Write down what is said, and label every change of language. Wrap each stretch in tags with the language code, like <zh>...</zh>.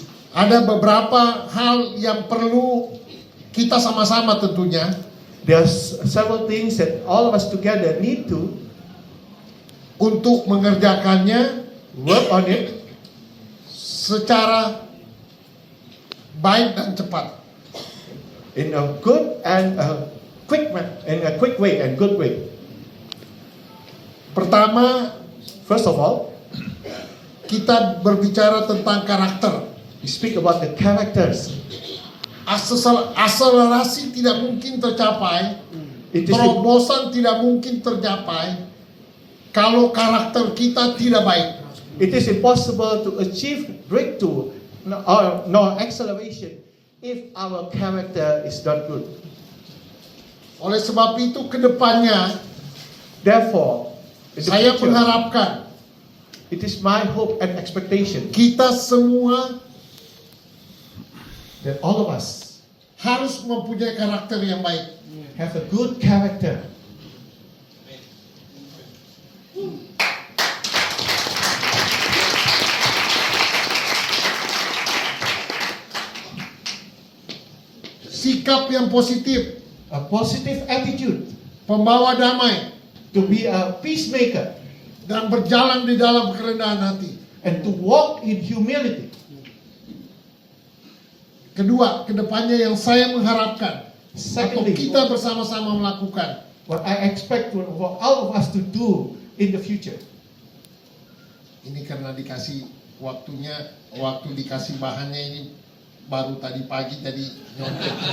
<id>ada beberapa hal yang perlu kita sama-sama tentunya.</id> <en>there are several things that all of us together need to</en> <id>Untuk mengerjakannya</id> <en>work on it</en> <id>secara baik dan cepat.</id> <en>in a good and a quick way and good way.</en> <id>Pertama,</id> <en>First of all,</en> <id>kita berbicara tentang karakter.</id> <en>we speak about the characters.</en> <id>Akselerasi tidak mungkin tercapai,</id> <en>It is</en> <id>terobosan tidak mungkin tercapai kalau karakter kita tidak baik.</id> <en>It is impossible to achieve breakthrough or acceleration if our character is not good.</en> <id>Oleh sebab itu kedepannya</id> <en>Therefore, in the</en> <id>saya</id> <en>future,</en> <id>mengharapkan</id> <en>it is my hope and expectation</en> <id>kita semua</id> <en>that all of us</en> <id>harus mempunyai karakter yang baik.</id> <en>have a good character.</en> <id>Sikap yang positif,</id> <en>A positive attitude,</en> <id>pembawa damai,</id> <en>to be a peacemaker,</en> <id>dan berjalan di dalam kerendahan hati.</id> <en>and to walk in humility.</en> <id>Kedua, kedepannya yang saya mengharapkan atau</id> <en>Secondly,</en> <id>kita bersama-sama melakukan,</id> <en>what I expect for all of us to do in the future.</en> <id>ini karena dikasih waktu dikasih bahannya ini baru tadi pagi jadi nyontek.</id>